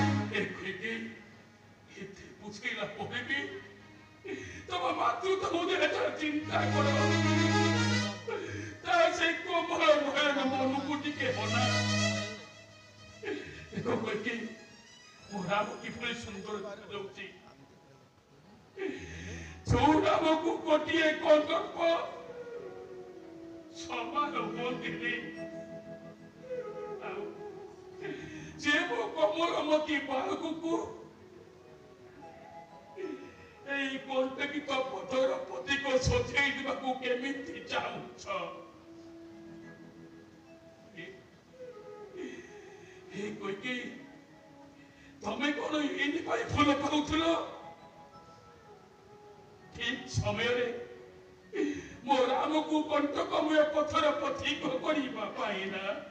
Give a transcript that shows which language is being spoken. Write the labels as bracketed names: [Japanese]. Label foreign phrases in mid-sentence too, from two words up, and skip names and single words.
[Odia] ଏତେ ବୁଝେଇଲା ପରେ ବି ତମ ମାତୃତ୍ୱ ହୃଦୟରେ ଚିନ୍ତା କର ତା ସେ କୋମଳ ନୟନ ମନକୁ ଟିକେ ବନା ଦେଖ କହିକି ମୋ ରାମ କିଭଳି ସୁନ୍ଦର ଦେଖାଯାଉଛି ଯୋଉ ରାମକୁ ଗୋଟିଏ କନ୍ଦର୍ପ ସମାନ ହୁଅନ୍ତିନି ଆଉ ଯେ ମୋ କମଳମତି ବାଳକକୁ ଏଇ କଣ୍ଟକିତ ପଥର ପ୍ରତୀକ ସଜାଇ ଦେବାକୁ କେମିତି ଚାହୁଁଛ କହିକି ତମେ କଣ ଏଇଥିପାଇଁ ଭଲ ପାଉଥିଲ ଠିକ ସମୟରେ ମୋ ରାମକୁ କଣ୍ଟକମୟ ପଥର ପ୍ରତୀକ କରିବା ପାଇଁ ନା